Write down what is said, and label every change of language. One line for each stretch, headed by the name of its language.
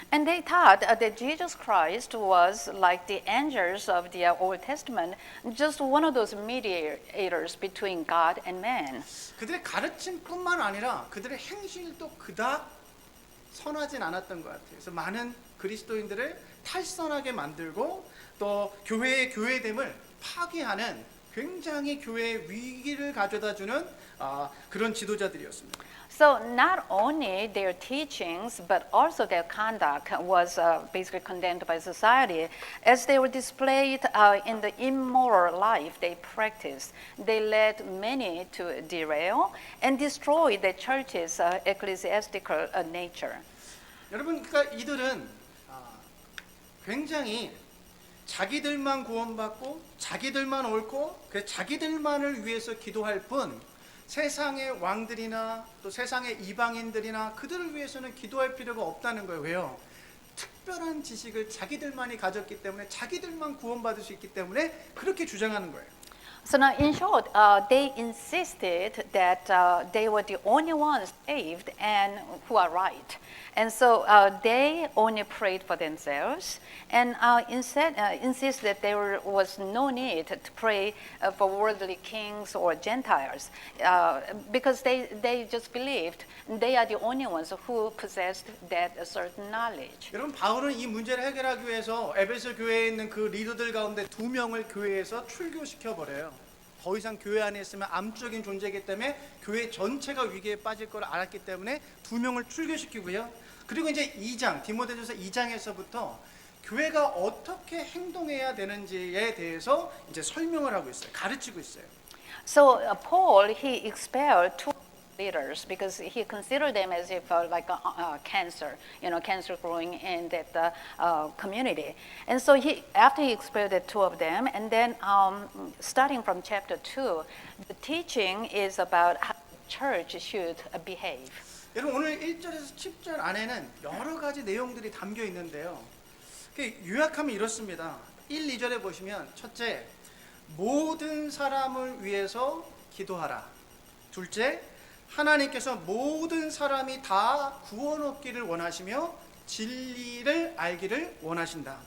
English: And they thought that Jesus Christ was like the angels of the Old Testament, just one of those mediators between God and man.
Korean: 그들의 가르침뿐만 아니라 그들의 행실도 그닥 선하진 않았던 것 같아요. 그래서 많은 그리스도인들을 탈선하게 만들고 또 교회의 교회됨을 파괴하는 굉장히 교회의 위기를 가져다주는 그런 지도자들이었습니다.
English: So not only their teachings, but also their conduct was basically condemned by society, as they were displayed in the immoral life they practiced. They led many to derail and destroy the church's ecclesiastical nature.
Korean: 여러분, 그러니까 이들은 굉장히 자기들만 구원받고 자기들만 옳고 그래서 자기들만을 위해서 기도할 뿐 세상의 왕들이나 또 세상의 이방인들이나 그들을 위해서는 기도할 필요가 없다는 거예요. 왜요? 특별한 지식을 자기들만이 가졌기 때문에 자기들만 구원받을 수 있기 때문에 그렇게 주장하는 거예요.
English: So now, in short, they insisted that they were the only ones saved and who are right. And so they only prayed for themselves and instead insist that there was no need to pray for worldly kings or Gentiles because they just believed they are the only ones who possessed that certain knowledge.
Korean: 여러분 바울은 이 문제를 해결하기 위해서 에베소 교회에 있는 그 리더들 가운데 2명을 교회에서 출교시켜 버려요. 더 이상 교회 안에 있으면 암적인 존재이기 때문에 교회 전체가 위기에 빠질 걸 알았기 때문에 2명을 출교시키고요. 그리고 이제 2장 디모데전서 2장에서부터 교회가 어떻게 행동해야 되는지에 대해서 이제 설명을 하고 있어요. 가르치고 있어요.
English: So Paul, he expelled two leaders because he considered them as if like a cancer, cancer growing in that community. And so after he expelled the two of them, and then starting from chapter 2, the teaching is about how the church should behave.
Korean: 여러분 오늘 1절에서 10절 안에는 여러 가지 내용들이 담겨 있는데요. 요약하면 이렇습니다. 1, 2절에 보시면 첫째, 모든 사람을 위해서 기도하라. 둘째, 하나님께서 모든 사람이 다 구원 얻기를 원하시며 진리를 알기를 원하신다.